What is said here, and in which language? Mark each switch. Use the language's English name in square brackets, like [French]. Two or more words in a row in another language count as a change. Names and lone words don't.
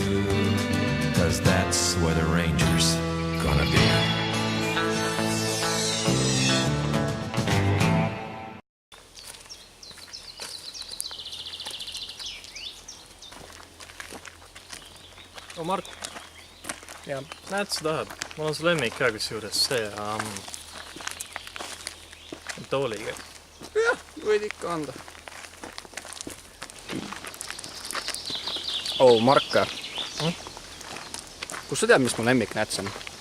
[English] 'Cause that's where the ranger's gonna be. [Estonian] Mark, Ja. näed sa tahad? Mul on su lemmik ka kus juures see tooliga. Jah, võid ikka anda. Marka. Kus sa tead, mis mu lemmik näts on?